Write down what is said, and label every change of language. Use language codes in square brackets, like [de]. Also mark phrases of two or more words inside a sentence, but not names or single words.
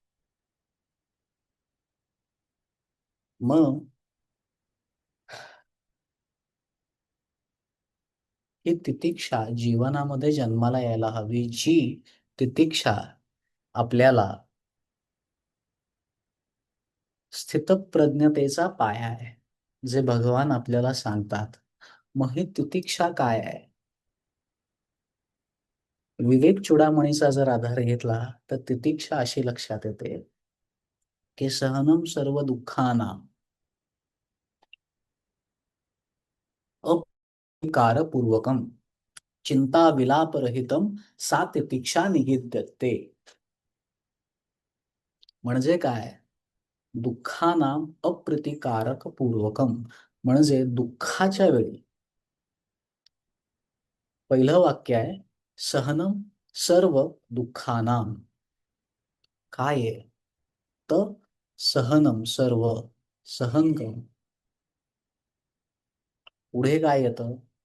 [mr] मग ही तितिक्षा जीवनामध्ये जन्माला यायला हवी, जी तितिक्षा आपल्याला स्थितप्रज्ञतेचा पाया आहे, जे भगवान आपल्याला सांगतात. मग ही तितिक्षा काय आहे? विवेक चूडामणीचा जर आधार घेतला तर तितिक्षा अशी लक्षात येते की [sa] सहनम सर्व दुःखानां अविकारपूर्वकम चिंता विलापरहितम सा तितिक्षा निगीध्यते. [mr] म्हणजे काय? [sa] दुःखानां अप्रतिकारक पूर्वकम, [mr] म्हणजे दुःखाच्या वेळी पहिलं वाक्य आहे [sa] सहनम सर्व दुःखानां. [mr] काय आहे? तर [sa] सहनम सर्व, [mr] सहन करणं. पुढे काय येतं?